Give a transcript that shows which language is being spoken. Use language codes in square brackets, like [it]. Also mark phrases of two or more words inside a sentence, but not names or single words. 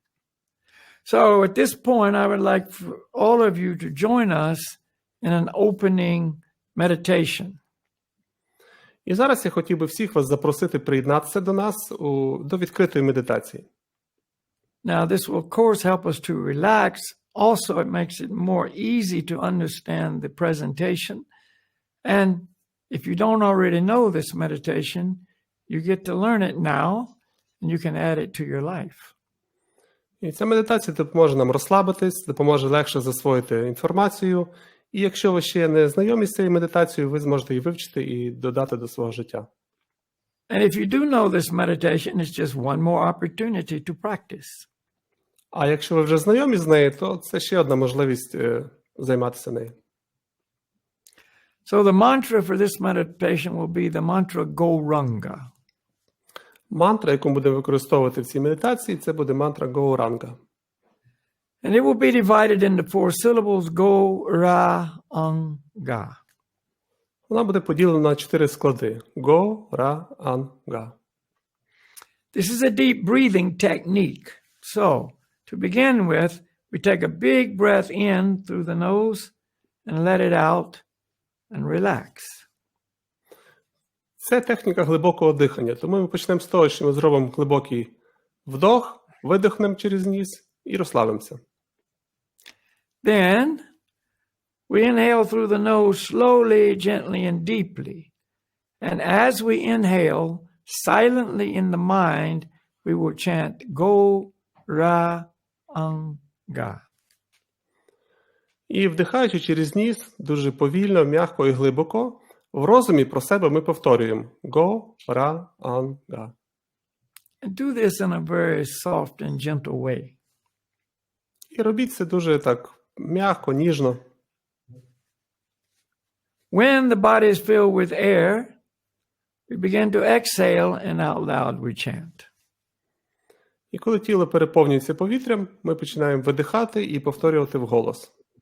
[en] So at this point, I would like for all of you to join us in an opening meditation. [uk] І зараз я хотів би всіх вас запросити приєднатися до нас до відкритої медитації. [en] Now, this will, of course, help us to relax. Also, it makes it more easy to understand the presentation. And if you don't already know this meditation, you get to learn it now, and you can add it to your life. [uk] І ця медитація допоможе нам розслабитись, допоможе легше засвоїти інформацію. І якщо ви ще не знайомі з цією медитацією, ви зможете її вивчити і додати до свого життя. [en] And if you do know this meditation, it's just one more opportunity to practice. [uk] А якщо ви вже знайомі з нею, то це ще одна можливість займатися нею. [en] So the mantra for this meditation will be the mantra Gauranga. [uk] Мантра, яку ми будемо використовувати в цій медитації, це буде мантра Gauranga. [en] And it will be divided into 4 syllables, Gauranga. [uk] Вона буде поділена на 4 склади. Gauranga. [en] This is a deep breathing technique. So, to begin with, we take a big breath in through the nose and let it out and relax. [uk] Це техніка глибокого дихання. Тому ми почнемо з того, що ми зробимо глибокий вдох, видихнемо через ніс і розслабимося. [en] Then, we inhale through the nose slowly, gently, and deeply. And as we inhale, silently in the mind, we will chant Gauranga. [uk] І вдихаючи через ніс, дуже повільно, м'яко і глибоко, в розумі про себе ми повторюємо Gauranga. [en] And do this in a very soft and gentle way. [uk] І робіть це дуже так м'яко, ніжно. [en] When the body is filled with air, we begin to exhale and out loud we chant. [uk] І коли тіло переповнюється повітрям, ми починаємо видихати і повторювати вголос.